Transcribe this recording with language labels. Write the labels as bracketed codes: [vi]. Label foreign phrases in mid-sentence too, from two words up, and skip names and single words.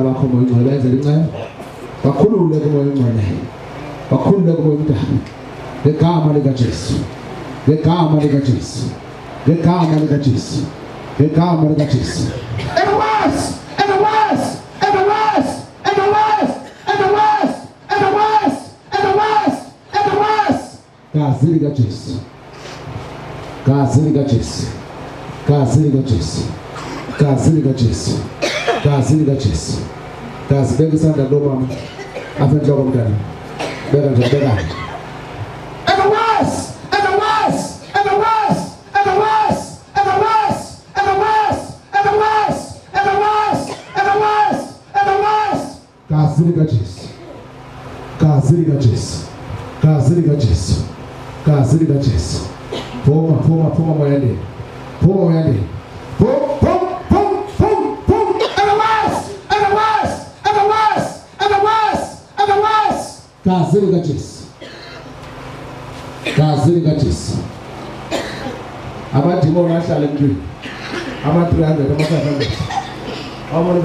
[xh] bakho moya ongcwele benze incebo bakhulule kumoya ongcwele bakhulule kumoya omdala egama lika Jesu egama lika Jesu egama lika Jesu egama lika Jesu gazi lika Jesu gazi lika Jesu gazi lika Jesu gazi lika Jesu gazi lika Jesu gazi beka isandla lo mama apha enhloko mntana beka nje beka gazi lika Jesu gazi lika Jesu gazi lika Jesu gazi lika Jesu phuma moyande phuma moyande gazi lika Jesu gazi lika Jesu abadimoni ahlala emntwini ama-300 ama-500 awubona